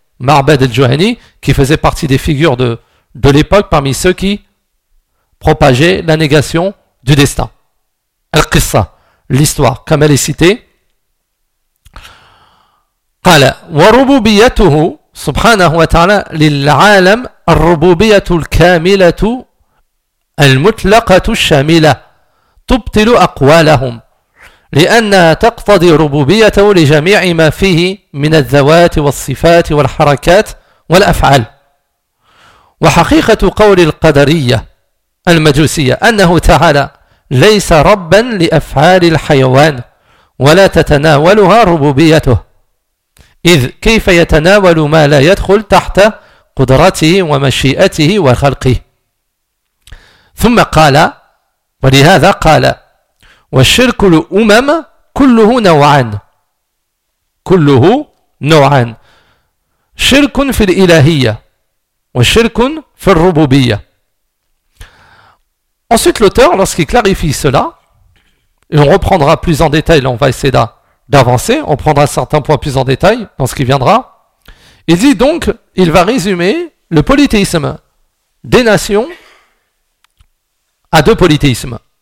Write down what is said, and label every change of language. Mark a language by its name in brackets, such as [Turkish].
[French] Ma'bad al-Juhani, qui faisait partie des figures de l'époque parmi ceux qui propageaient la négation du destin. Al-Qissa, l'histoire, comme elle est citée. [Arabic] قال وربوبيته سبحانه وتعالى للعالم الربوبية الكاملة المطلقة الشاملة تبطل أقوالهم لأنها تقتضي ربوبيته لجميع ما فيه من الذوات والصفات والحركات والأفعال وحقيقة قول القدرية المجوسية أنه تعالى ليس ربا لأفعال الحيوان ولا تتناولها ربوبيته إذ كيف يتناول ما لا يدخل تحت قدرته ومشيئته وخلقه ثم قال ولهذا قال والشرك الأمم كله نوعان كله نوعان شرك في الإلهية وشرك في الربوبية. [French] Ensuite l'auteur lorsqu'il clarifie cela et on reprendra plus en détail, on va essayer là d'avancer, on prendra certains points plus en détail dans ce qui viendra. Il dit donc, il va résumer le polythéisme des nations à deux polythéismes.